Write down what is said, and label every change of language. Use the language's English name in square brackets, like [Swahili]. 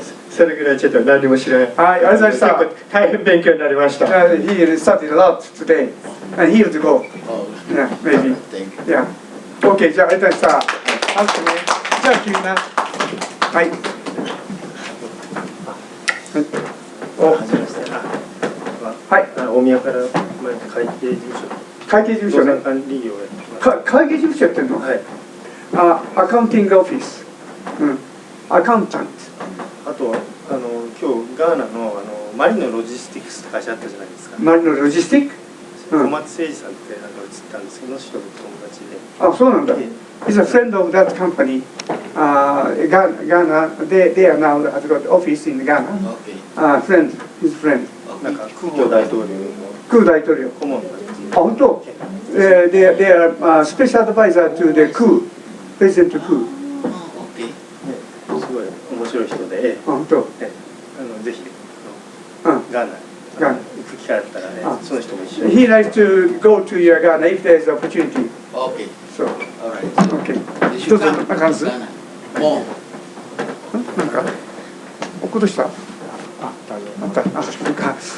[Japanese] それぐらいちょっと何も知らない。はい、ありがとうございました。大変勉強になりました。 [English] He studied a lot today, and he will go. Yeah, maybe. Yeah. Okay, [Japanese] じゃあありがとうございました。じゃあ君な。はい。はい。大宮から会計事務所。会計事務所ね。管理業をやってます。会計事務所やってんの？はい。アカウンティングオフィス。アカウンタント。あと今日ガーナのマリノロジスティクスって会社あったじゃないですか。マリノロジスティック？小松誠二さんって映ったんですけど、その人の友達で。そうなんだ。 [English] He's a friend of that company. Ghana. They are now at the office in Ghana. Friend, his friend. [Japanese] なんか空母大統領の。空大統領。顧問だっていう。本当。 [English] They are special advisor to the coup, President coup. [Japanese] すごい面白い人で。本当。ぜひガーナ行く機会あったらね、その人も一緒に。 [English] He likes to go to your Ghana if there is opportunity. Okay. So. Alright. Okay. [Japanese] どうぞ。なんかあるんです？なんか落っことした？あった。そうか。